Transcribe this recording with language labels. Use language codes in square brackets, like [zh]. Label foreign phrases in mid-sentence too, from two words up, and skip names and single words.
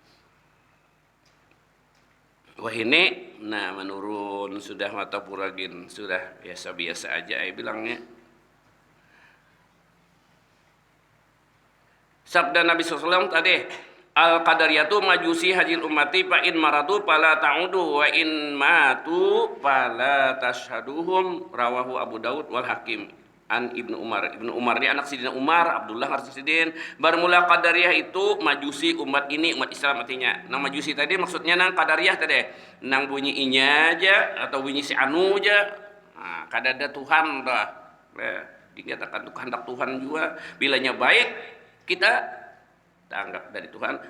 [bjn] Wah ini, nah menurun sudah Martapura gin sudah biasa-biasa aja bilangnya. Sabda Nabi SAW tadi, [ar] القدرية مجوس هذه الأمة فإن مرضوا فلا تعودوا وإن ماتوا فلا تشهدوهم رواه أبو داود والحاكم. [bjn] An Ibnu Umar. Ibnu Umar ini anak Sidina Umar, Abdullah Sidin. Bermula Qadariyah itu majusi umat ini, umat Islam artinya. Nang majusi tadi maksudnya nang Qadariyah tadi. Nang bunyi inya aja atau bunyi si anu aja. Nah, kada ada Tuhan dah. Dikatakan itu kehendak Tuhan juga. Bilanya baik, kita anggap dari Tuhan.